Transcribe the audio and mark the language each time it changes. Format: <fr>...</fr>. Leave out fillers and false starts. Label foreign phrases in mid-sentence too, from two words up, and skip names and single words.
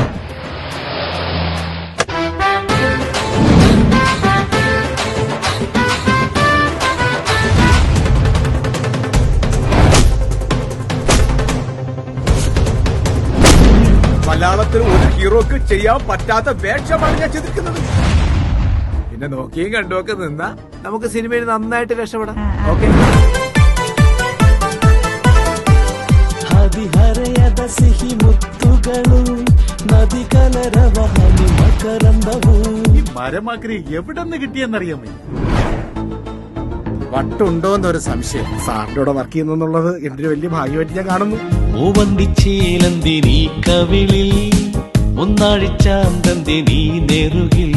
<ml>മലയാളത്തിൽ ഒരു ഹീറോക്ക് ചെയ്യാൻ പറ്റാത്ത വേഷമാണ് ഞാൻ ചിന്തിക്കുന്നത്. പിന്നെ നോക്കിയും കണ്ടുമൊക്കെ നിന്നാ നമുക്ക് സിനിമയിൽ നന്നായിട്ട് രക്ഷപ്പെടാം. ഓക്കെ,</ml> <kn>ಹದಿಹರೆಯದ ಸಿಹಿ ಮುತ್ತುಗಳು ನದಿ ಕಲರವ ಹನಿ ಮಕರಂದವು.</kn> <ml>ഈ മരമാക്രി എവിടെ നിന്ന് കിട്ടിയെന്നറിയാമോ? വട്ടുണ്ടോന്നൊരു സംശയം. സാറിന്റെ കൂടെ വർക്ക് ചെയ്യുന്നുള്ളത് എന്റെ ഒരു വലിയ ഭാഗ്യമായിട്ട് ഞാൻ കാണുന്നു. മൂവന്തിച്ചേലന്തി നീ കവിളിൽ ഒന്നാഴിച്ചാന്തന്തി നീ നെറുകിൽ.</ml>